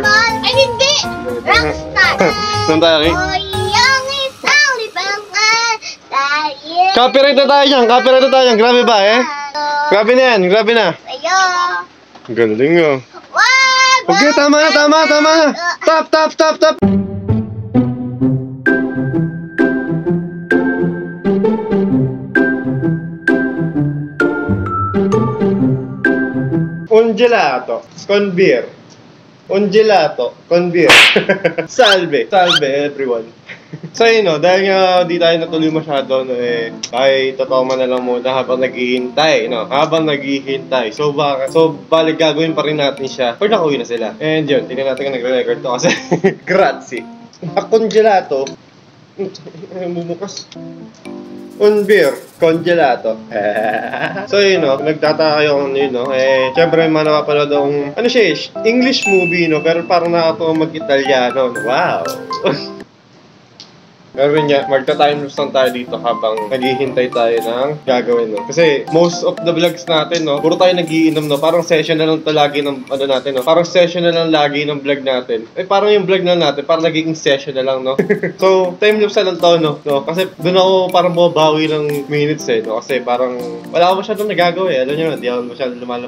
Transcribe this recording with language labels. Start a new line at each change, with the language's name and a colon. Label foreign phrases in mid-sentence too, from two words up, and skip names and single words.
Filipino: Ay, hindi! Rockstar! Saan tayo, Rick? Kuya, isang libangan tayo. Copyright na tayo dyan. Copyright na tayo dyan. Grabe ba, eh? Grabe na yan. Grabe na. Sa'yo. Galing, oh. Wag! Okay, tama na, tama na. Stop.
Italian: Un gelato con beer. Un gelato con beer. Salve everyone.
Filipino: So yun, no, dahil nga di tayo natuloy masyado, no, ay totoo man na lang muna habang naghihintay, no, So balik gagawin pa rin natin siya or nakauwi na sila. And yun, tingnan natin kung nagre-record to kasi grazie.
Italian: A congelato.
Filipino: Ay, bumukas.
Italian: Un beer, congelato.
Filipino: So yun, no, nagtataka kayo kung yun, no, syempre man napapanood akong, ano siya,
English: English movie,
Filipino: no, pero parang nakatuwa mag-Italiano.
English: Wow.
Filipino: Pero nga, magta-timelapse lang tayo dito habang naghihintay tayo ng gagawin, no? Kasi
English: most of the vlogs
Filipino: natin, no, puro tayo nagiinom, no? Parang session na lang lagi ng ano natin, no? Parang session na lang lagi ng vlog natin. Parang yung vlog na natin, parang nagiging session na lang, no? So, timelapse na lang to, no? Kasi doon ako parang bumabawi ng minutes, no? Kasi parang wala ako masyadong nagagawa, Alam nyo, hindi ako masyadong lumalabas.